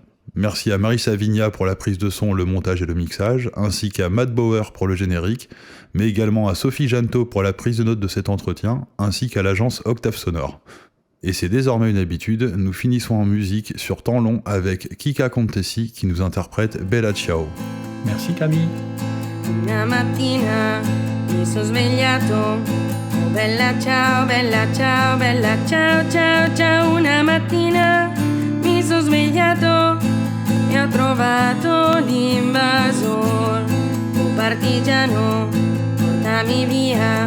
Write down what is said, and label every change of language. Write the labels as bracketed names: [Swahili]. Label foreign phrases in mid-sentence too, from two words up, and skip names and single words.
[French] Merci à Marie Savigna pour la prise de son, le montage et le mixage, ainsi qu'à Matt Bauer pour le générique, mais également à Sophie Janto pour la prise de notes de cet entretien, ainsi qu'à l'agence Octave Sonore. Et c'est désormais une habitude, nous finissons en musique sur temps long avec Kika Contesi qui nous interprète Bella Ciao. Merci Camille. [Italian] Una mattina mi sono svegliato, oh bella ciao, bella ciao, bella ciao, ciao, ciao. Una mattina mi sono svegliato e ho trovato l'invasor, oh partigiano, portami via.